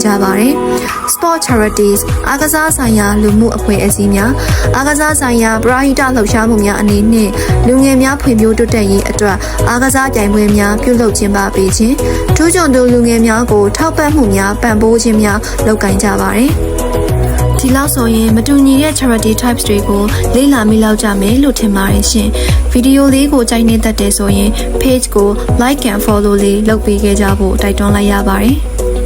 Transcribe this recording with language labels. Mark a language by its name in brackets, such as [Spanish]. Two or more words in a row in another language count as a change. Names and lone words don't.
[Burmese] ကြပါသည်။ [English] Sport Charities [Burmese] အားကစားဆိုင်ရာလူမှုအဖွဲ့အစည်းများအားကစားဆိုင်ရာပရဟိတလှုပ်ရှားမှုများအနေနှင့်လူငယ်များဖွံ့ဖြိုးတိုးတက်ရေးအတွက်အားကစားပြိုင်ပွဲများပြုလုပ်ကျင်းပပေးခြင်းထူးချွန်သူလူငယ်များကိုထောက်ပံ့မှုများပံ့ပိုးခြင်းများလုပ်ကိုင်ကြပါတယ်။ဒီလောက်ဆိုရင်မတူညီတဲ့ [English] charity types [Burmese] တွေကိုလေ့လာမိလောက်ကြမယ်လို့ထင်ပါတယ်ရှင်။ဗီဒီယိုလေးကိုကြိုက်နေတတ်တယ်ဆိုရင် page ကို [English] like and follow [Burmese] လေးလုပ်ပေးခဲ့ကြဖို့တိုက်တွန်းလိုက်ရပါတယ်။